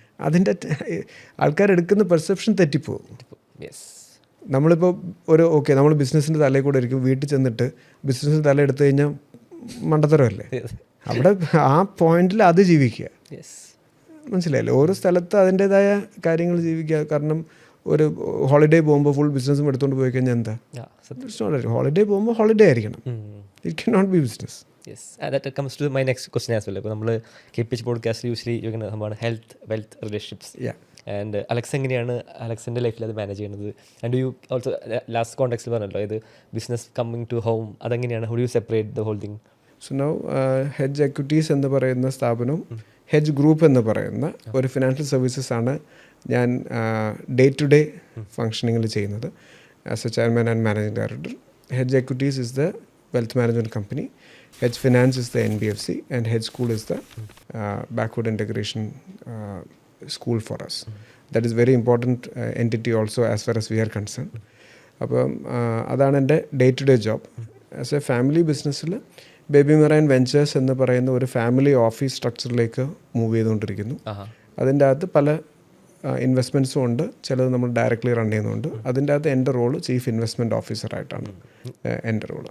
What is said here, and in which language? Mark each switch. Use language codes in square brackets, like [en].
[ml] അതിൻ്റെ ആൾക്കാരെടുക്കുന്ന പെർസെപ്ഷൻ തെറ്റിപ്പോകും. നമ്മളിപ്പോൾ നമ്മൾ ബിസിനസ്സിൻ്റെ തലയിൽ കൂടെ ഇരിക്കും, വീട്ടിൽ ചെന്നിട്ട് ബിസിനസ്സിൻ്റെ തല എടുത്തു കഴിഞ്ഞാൽ മണ്ടത്തരമല്ലേ? അവിടെ ആ പോയിന്റിൽ അത് ജീവിക്കുക, മനസ്സിലായില്ലേ? ഓരോ സ്ഥലത്ത് അതിൻ്റെതായ കാര്യങ്ങൾ ജീവിക്കുക. കാരണം ഒരു ഹോളിഡേ പോകുമ്പോൾ ഫുൾ ബിസിനസ്സും എടുത്തുകൊണ്ട് പോയി കഴിഞ്ഞാൽ എന്താ? ഹോളിഡേ പോകുമ്പോൾ ഹോളിഡേ ആയിരിക്കണം. [en] It can not be business. Yes, and that comes to my next question as well. [ml] ഇപ്പോൾ നമ്മൾ KPH പോഡ്കാസ്റ്റ് യൂഷ്വലി ചോദിക്കുന്ന സംഭവമാണ് health, wealth, relationships. And Alex എങ്ങനെയാണ് അലക്സിൻ്റെ ലൈഫിൽ അത് മാനേജ് ചെയ്യുന്നത്? ആൻഡ് യു ഓൾസോ ലാസ്റ്റ് കോൺടാക്സിൽ പറഞ്ഞല്ലോ [en] ഇത് business coming to home, [ml] അതെങ്ങനെയാണ്? [en] How do you separate the whole thing? [ml] So now hedge എക്വിറ്റീസ് എന്ന് പറയുന്ന സ്ഥാപനവും ഹെഡ്ജ് ഗ്രൂപ്പ് എന്ന് പറയുന്ന ഒരു ഫിനാൻഷ്യൽ സർവീസസ് ആണ് ഞാൻ ഡേ ടു ഡേ ഫങ്ഷനിങ്ങിൽ ചെയ്യുന്നത് as A chairman and managing director. [en] Hedge Equities is the wealth management company, Hedge Finance is the NBFC, and Hedge School is the backward integration school for us. That is very important entity also as far as we are concerned. [ml] അപ്പം അതാണ് എൻ്റെ day to day job. As A family ബിസിനസ്സിൽ baby marine ventures എന്ന് പറയുന്ന ഒരു family office സ്ട്രക്ചറിലേക്ക് move ചെയ്തുകൊണ്ടിരിക്കുന്നു. അതിൻ്റെ അകത്ത് പല ഇൻവെസ്റ്റ്മെൻറ്റ്സും ഉണ്ട്, ചിലത് നമ്മൾ ഡയറക്റ്റ്ലി റൺ ചെയ്യുന്നുണ്ട്. അതിൻ്റെ അകത്ത് എൻ്റെ റോള് ചീഫ് ഇൻവെസ്റ്റ്മെൻറ്റ് ഓഫീസറായിട്ടാണ് എൻ്റെ റോള്.